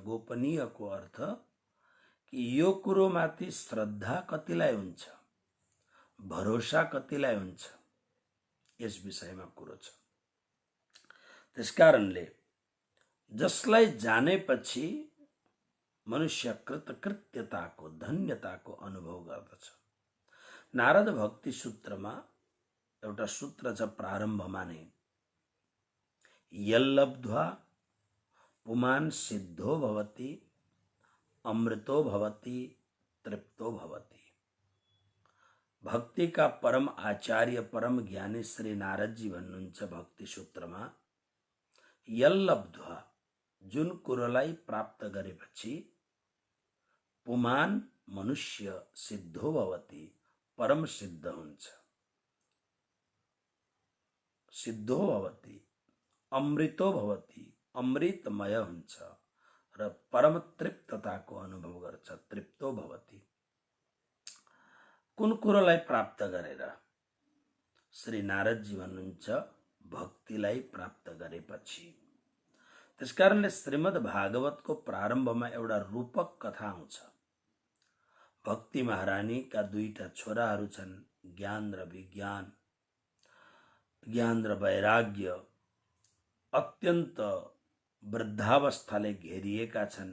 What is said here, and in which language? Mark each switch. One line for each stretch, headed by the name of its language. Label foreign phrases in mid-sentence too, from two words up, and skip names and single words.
Nepali: गोपनीयको अर्थ कि यो कुरोमाथि श्रद्धा कतिलाई हुन्छ, भरोसा कतिलाई हुन्छ, यस विषयमा कुरो छ। त्यसकारणले जसलाई जानेपछि मनुष्य कृतकृत्यताको, धन्यताको अनुभव गर्दछ। नारद भक्ति सूत्रमा एउटा सूत्र छ प्रारम्भमा नै,
Sanskrit: यल्लब्ध्वा पुमान् सिद्धो भवति अमृतो भवति तृप्तो भवति।
Nepali: भक्ति का परम आचार्य परम ज्ञानी श्री नारद जी भन्नुहुन्छ भक्ति सूत्रमा, यल्लब्ध्वा जुन कुरोलाई प्राप्त गरेपछि पुमान् मनुष्य
Sanskrit: सिद्धो भवति
Nepali: परम सिद्ध हुन्छ,
Sanskrit: सिद्धो भवति अमृतो भवति
Nepali: अमृतमय हुन्छ र परम तृप्तताको अनुभव गर्छ,
Sanskrit: तृप्तो भवति।
Nepali: कुन कुरोलाई प्राप्त गरेर? श्री नारद जी भन्नुहुन्छ भक्तिलाई प्राप्त गरेपछि। त्यसकारणले श्रीमद् भागवतको प्रारम्भमा एउटा रूपक कथा आउँछ। भक्ति महारानीका दुईटा छोराहरू छन्, ज्ञान र विज्ञान, ज्ञान र वैराग्य, अत्यन्त वृद्धावस्थाले घेरिएका छन्।